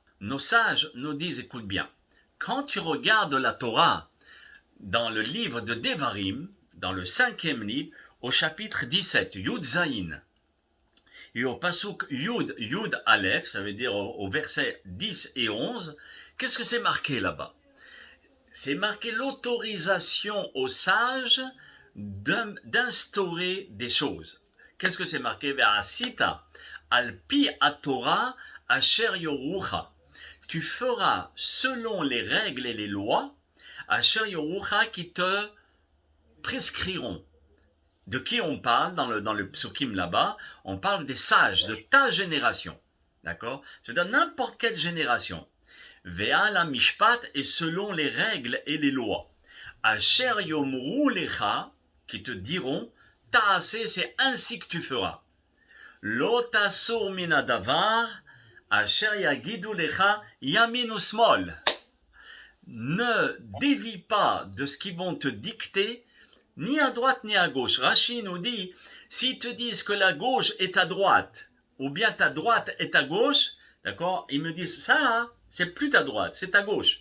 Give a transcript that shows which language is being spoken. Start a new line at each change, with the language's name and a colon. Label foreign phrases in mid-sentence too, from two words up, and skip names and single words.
French: Nos sages nous disent, écoute bien, quand tu regardes la Torah, dans le livre de Devarim, dans le 5e livre, au chapitre 17,
Hebrew: יוד זין,
French: et au
Hebrew: פסוק יוד אלף,
French: ça veut dire au verset 10 et 11, qu'est-ce que c'est marqué là-bas? C'est marqué l'autorisation aux sages d'instaurer des choses. Qu'est-ce que c'est marqué?
Hebrew: ועשית על פי התורה אשר יורוך.
French: Tu feras selon les règles et les lois
Hebrew: אשר יורוך
French: qui te prescriront. De qui on parle dans le psukim là-bas? On parle des sages de ta génération. D'accord? C'est-à-dire n'importe quelle génération.
Hebrew: ועל המשפט
French: est selon les règles et les lois.
Hebrew: אשר יאמרו לך,
French: qui te diront, ta'aseh, c'est ainsi que tu feras.
Hebrew: לא תסור מן הדבר אשר יגידו לך ימין ושמאל.
French: Ne dévie pas de ce qu'ils vont te dicter, ni à droite ni à gauche. Rashi nous dit, s'ils te disent que la gauche est à droite, ou bien ta droite est à gauche, d'accord, ils me disent, ça, c'est plus ta droite, c'est ta gauche.